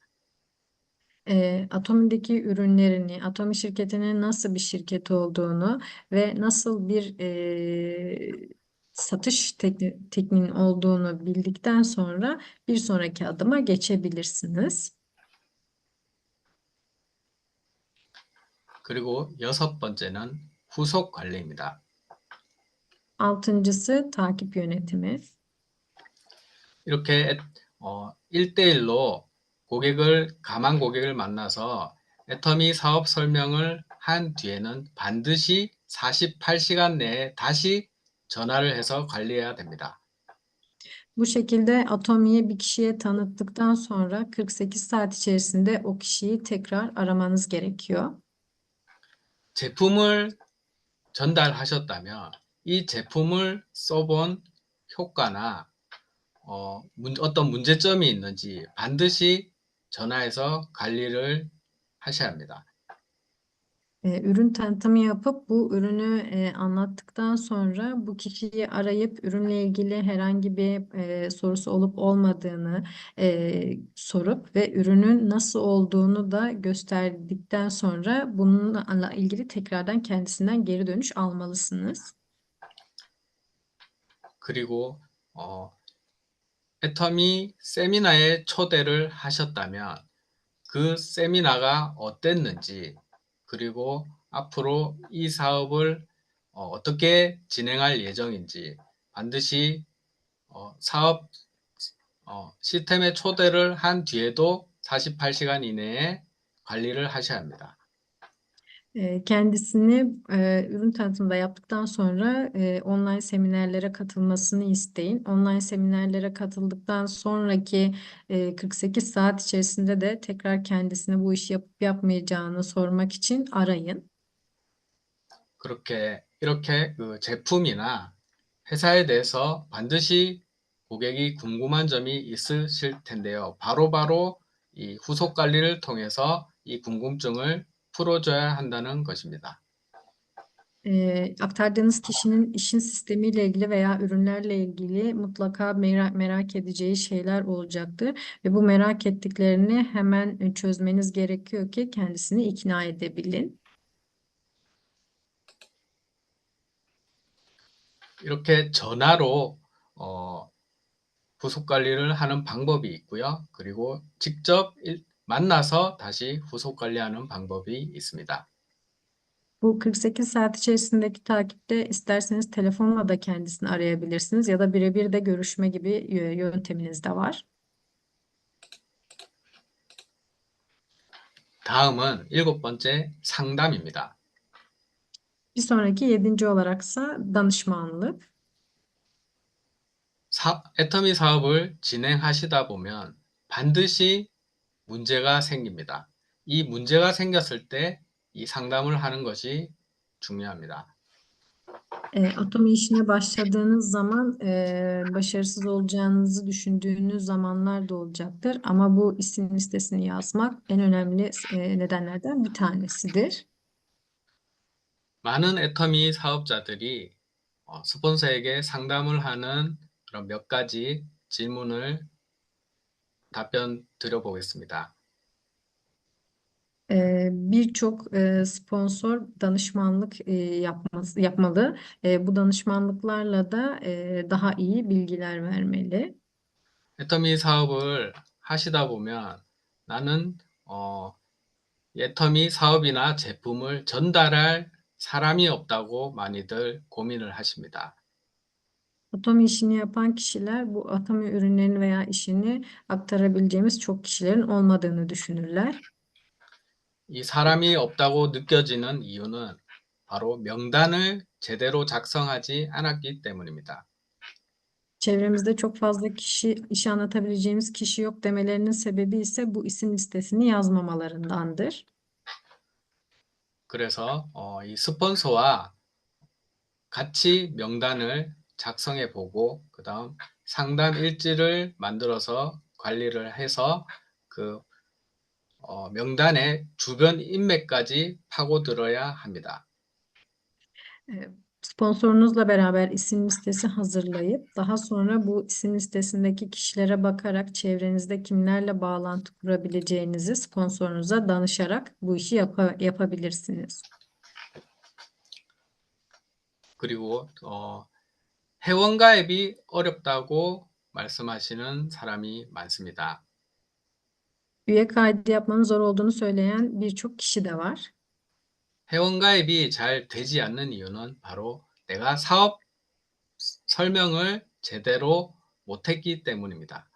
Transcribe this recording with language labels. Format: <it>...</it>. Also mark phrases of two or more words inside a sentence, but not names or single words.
<tr>Atomi'deki ürünlerini, Atomi şirketinin nasıl bir şirket olduğunu ve nasıl bir satış tekniğinin olduğunu bildikten sonra bir sonraki adıma geçebilirsiniz.</tr> <ko>그리고 여섯 번째는 후속 관리입니다.</ko> <tr>Altıncısı takip yönetimi.</tr> <ko>이렇게 1대1로 가망 고객을 만나서 애터미 사업 설명을 한 뒤에는 반드시 48시간 내에 다시 전화를 해서 관리해야 됩니다.</ko> <tr>Bu şekilde Atomi'yi bir kişiye tanıttıktan sonra 48 saat içerisinde o kişiyi tekrar aramanız gerekiyor.</tr> <ko>제품을 전달하셨다면 이 제품을 써본 효과나 어떤 문제점이 있는지 반드시 전화해서 관리를 하셔야 합니다.</ko> <tr>Ürün tanıtımı yapıp bu ürünü anlattıktan sonra bu kişiyi arayıp ürünle ilgili herhangi bir sorusu olup olmadığını sorup ve ürünün nasıl olduğunu da gösterdikten sonra bununla ilgili tekrardan kendisinden geri dönüş almalısınız.</tr> <ko>그리고 애터미 세미나에 초대를 하셨다면 그 세미나가 어땠는지 그리고 앞으로 이 사업을 어떻게 진행할 예정인지 반드시 사업 시스템에 초대를 한 뒤에도 48시간 이내에 관리를 하셔야 합니다.</ko> <tr>Kendisini ürün tanıtımında yaptıktan sonra online seminerlere katılmasını isteyin. Online seminerlere katıldıktan sonraki 48 saat içerisinde de tekrar kendisine bu işi yapıp yapmayacağını sormak için arayın.</tr> <ko>이렇게 그 제품이나 회사에 대해서 반드시 고객이 궁금한 점이 있으실 텐데요. 바로바로 이 후속 관리를 통해서 이 궁금증을 풀어줘야 한다는 것입니다.</ko> <tr>Aktardığınız kişinin işin sistemiyle ilgili veya ürünlerle ilgili mutlaka merak edeceği şeyler olacaktır ve bu merak ettiklerini hemen çözmeniz gerekiyor ki kendisini ikna edebilin.</tr> <ko>이렇게 전화로 후속 관리를 하는 방법이 있고요. 그리고 직접 만나서 다시 후속 관리하는 방법이 있습니다.</ko> <tr>Bu 48 saat içerisindeki takipte isterseniz telefonla da kendisini arayabilirsiniz ya da birebir de görüşme gibi yönteminiz de var.</tr> <ko>다음은 일곱 번째 상담입니다.</ko> <tr>Bir sonraki 7. olaraksa danışmanlık.</tr> <ko>애터미 사업을 진행하시다 보면 반드시 문제가 생깁니다. 이 문제가 생겼을 때 이 상담을 하는 것이 중요합니다.</ko> <tr>Atom işine başladığınız zaman başarısız olacağınızı düşündüğünüz zamanlar da olacaktır. Ama bu isim listesini yazmak en önemli nedenlerden bir tanesidir.</tr> <ko>많은 애터미 사업자들이 스폰서에게 상담을 하는 그런 몇 가지 질문을 답변 드려보겠습니다.</ko> <tr>Birçok sponsor danışmanlık yapmalı. Bu danışmanlıklarla da daha iyi bilgiler vermeli.</tr> <ko>애터미 사업을 하시다 보면 나는 애터미 사업이나 제품을 전달할 사람이 없다고 많이들 고민을 하십니다.</ko> <tr>Atom işini yapan kişiler bu atom ürünlerini veya işini aktarabileceğimiz çok kişilerin olmadığını düşünürler.</tr> <ko>이 사람이 없다고 느껴지는 이유는 바로 명단을 제대로 작성하지 않았기 때문입니다.</ko> <tr>Çevremizde çok fazla kişi, işi anlatabileceğimiz kişi yok demelerinin sebebi ise bu isim listesini yazmamalarındandır.</tr> <ko>그래서 이 스폰서와 같이 명단을 작성해 보고 그다음 상담 일지를 만들어서 관리를 해서 그 명단의 주변 인맥까지 파고들어야 합니다.</ko> <tr>Sponsorunuzla beraber isim listesi hazırlayıp daha sonra bu isim listesindeki kişilere bakarak çevrenizde kimlerle bağlantı kurabileceğinizi sponsorunuza danışarak bu işi yapabilirsiniz.</tr> <ko>그리고 회원가입이 어렵다고 말씀하시는 사람이 많습니다.</ko> <tr>Üye kaydı yapmanın zor olduğunu söyleyen birçok kişi de var.</tr> <ko>회원가입이 잘 되지 않는 이유는 바로 내가 사업 설명을 제대로 못했기 때문입니다.</ko>